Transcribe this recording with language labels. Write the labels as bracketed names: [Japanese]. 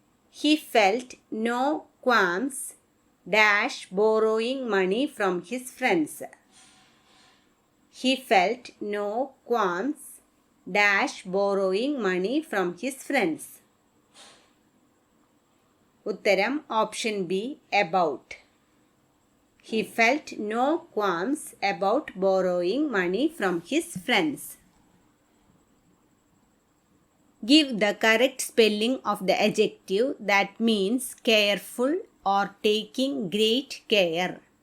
[English] He felt no qualms dash borrowing money from his friends. He felt no qualms dash borrowing money from his friends. [Malayalam] ഉത്തരം option B about. [English] He felt no qualms about borrowing money from his friends. Give the correct spelling of the adjective that means careful or taking great care.